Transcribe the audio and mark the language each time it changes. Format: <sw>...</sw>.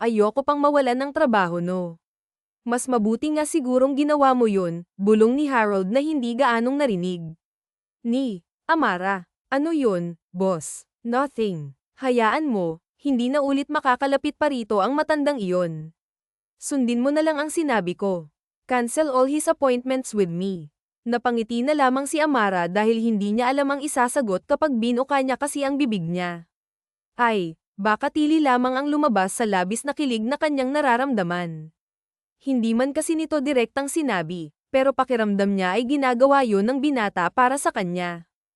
<tl>Ayoko pang mawalan ng trabaho no. Mas mabuti nga sigurong ginawa mo yun, bulong ni Harold na hindi gaanong narinig. Ni Amara, ano yun, boss?</tl> <en>Nothing.</en> <tl>Hayaan mo, hindi na ulit makakalapit pa rito ang matandang iyon. Sundin mo na lang ang sinabi ko.</tl> <en>Cancel all his appointments with me.</en> <tl>Napangiti na lamang si Amara dahil hindi niya alam ang isasagot kapag binuka niya kasi ang bibig niya. Ay, baka tili lamang ang lumabas sa labis na kilig na kanyang nararamdaman. Hindi man kasi nito direktang sinabi, pero pakiramdam niya ay ginagawa yun ng binata para sa kanya.</tl>